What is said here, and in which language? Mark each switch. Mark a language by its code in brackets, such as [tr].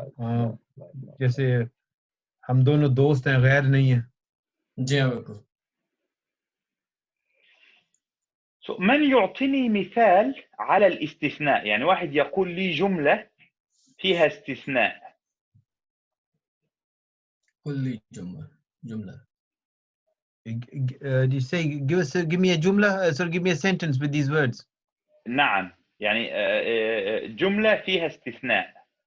[hi] हाँ, जैसे हम दोनों दोस्त हैं, गैर नहीं है. जी हाँ बिल्कुल. [ar] So, من يعطيني مثال على الاستثناء؟ يعني واحد يقول لي جملة فيها استثناء. كل جملة. [en] You say, give me a jumla, sorry, give me a sentence with these words. [ar] نعم يعني جملة فيها استثناء.